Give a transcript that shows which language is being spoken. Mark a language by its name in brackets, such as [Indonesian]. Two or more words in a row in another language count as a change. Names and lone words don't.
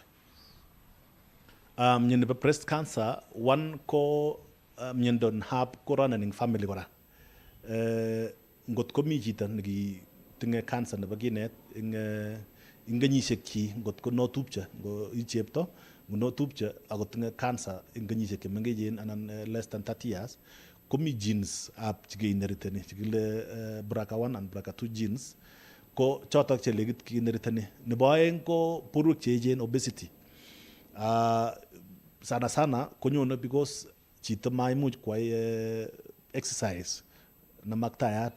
[Kalenjin] Mioni nebo [English] breast cancer [Kalenjin] one ko miondo nehab korona ning family kora. Ngot komi chito nekitinye cancer nebo kinet ing kenyisiek chi, ngot ko notupche, ngo i chepto notupche ako tinye cancer ing kenyisiek chemengechen anan [English] less than 30 years, [Kalenjin] komi genes ab chikeinheriteni chekile [English] BRCA1 and BRCA2 genes [Kalenjin] ko chotok che legit kiinheriteni. Nebo aeng ko borwek che echen, obesity. Sana konyone because chito maimuch kwai exercise nemaktayat.